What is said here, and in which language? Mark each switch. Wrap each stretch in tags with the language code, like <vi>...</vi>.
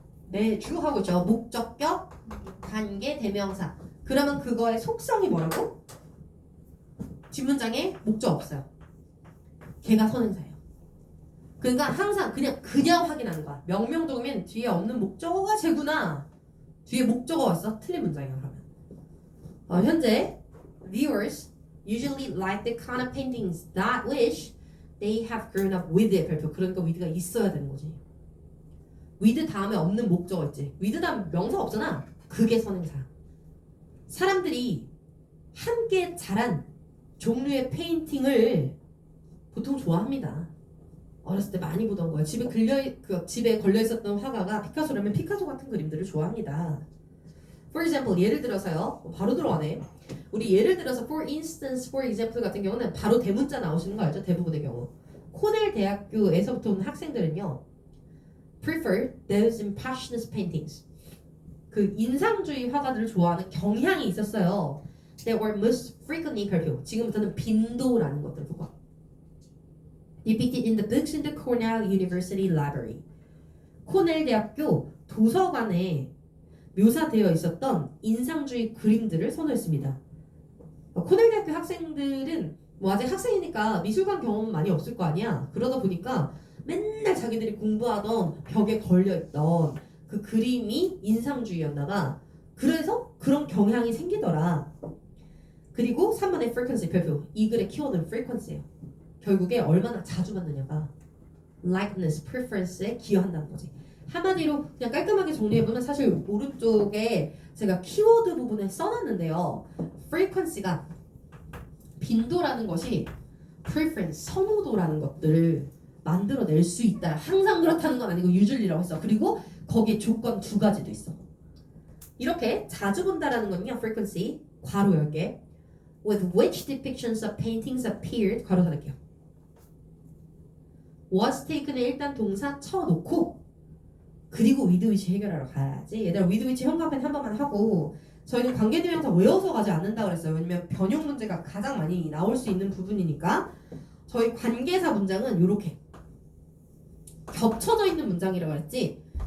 <ko>네, 쭉 하고 있죠. 목적격, 관계, 대명사. 그러면 그거의 속성이 뭐라고? 뒷문장에 목적 없어요. 걔가 선행사예요. 그러니까 항상 그냥 확인하는 거야. 명명동이면 뒤에 없는 목적어가 쟤구나. 뒤에 목적어 왔어? 틀린 문장이야 그러면.</ko> <en>현재 viewers usually like the kind of paintings that wish they have grown up with it.</en> <ko>별표. 그러니까 with가 있어야 되는 거지. with 다음에 없는 목적어 있지. with 다음 명사 없잖아. 그게 선행사야. 사람들이 함께 자란 종류의 페인팅을 보통 좋아합니다. 어렸을 때 많이 보던 거예요. 집에 걸려 있었던 화가가 피카소라면 피카소 같은 그림들을 좋아합니다.</ko> <en>For example,</en> <ko>예를 들어서요. 바로 들어가네. 우리 예를 들어서 for instance, for example 같은 경우는 바로 대문자 나오시는 거 알죠? 대부분의 경우. 코넬 대학교에서부터 온 학생들은요.</ko> <en>prefer those impressionist paintings.</en> <ko>그 인상주의 화가들을 좋아하는 경향이 있었어요.</ko> <en>That were most frequently 별표.</en> <ko>지금부터는 빈도라는 것들을 보고.</ko> <en>Depicted in the books in the Cornell University Library.</en> <ko>코넬 대학교 도서관에 묘사되어 있었던 인상주의 그림들을 선호했습니다. 코넬 대학교 학생들은 뭐 아직 학생이니까 미술관 경험은 많이 없을 거 아니야. 그러다 보니까 맨날 자기들이 공부하던 벽에 걸려있던 그 그림이 인상주의였나 봐. 그래서 그런 경향이 생기더라. 그리고 3번의 frequency 별표. 이 글의 키워드는 frequency예요. 결국에 얼마나 자주 받느냐가 likeness, preference에 기여한다는 거지. 한마디로 그냥 깔끔하게 정리해보면 사실 오른쪽에 제가 키워드 부분에 써놨는데요. frequency가 빈도라는 것이 preference, 선호도라는 것들을 만들어낼 수 있다. 항상 그렇다는 건 아니고 usually라고 했어. 그리고 거기에 조건 두 가지도 있어. 이렇게 자주 본다라는 건요. frequency, 괄호 10개</ko> <en>with which depictions of paintings appeared,</en> <ko>괄호 닫을게요. was taken에 일단 동사 쳐놓고 그리고 with which 해결하러 가야지. 얘들아 with which 현관펜 한 번만 하고 저희는 관계대명사 외워서 가지 않는다 그랬어요. 왜냐면 변형 문제가 가장 많이 나올 수 있는 부분이니까. 저희 관계사 문장은 이렇게 겹쳐져 있는 문장이라고 했지.</ko>